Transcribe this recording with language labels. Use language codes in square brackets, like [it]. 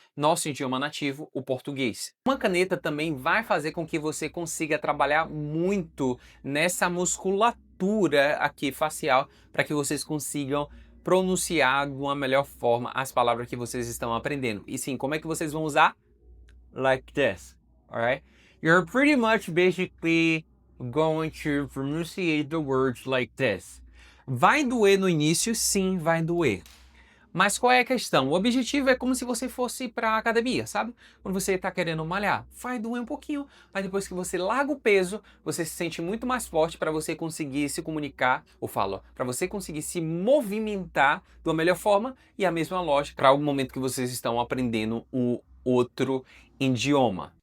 [pt] Nosso idioma nativo, o português. Uma caneta também vai fazer com que você consiga trabalhar muito nessa musculatura aqui facial para que vocês consigam pronunciar de uma melhor forma as palavras que vocês estão aprendendo. E sim, como é que vocês vão usar? [en] Like this, alright? You're pretty much basically going to pronunciate the words like this. [pt] Vai doer no início? Sim, vai doer. Mas qual é a questão? O objetivo é como se você fosse para a academia, sabe? Quando você está querendo malhar, vai doer um pouquinho, mas depois que você larga o peso, você se sente muito mais forte para você conseguir se comunicar, ou falo, para você conseguir se movimentar de uma melhor forma e a mesma lógica para o momento que vocês estão aprendendo um outro idioma.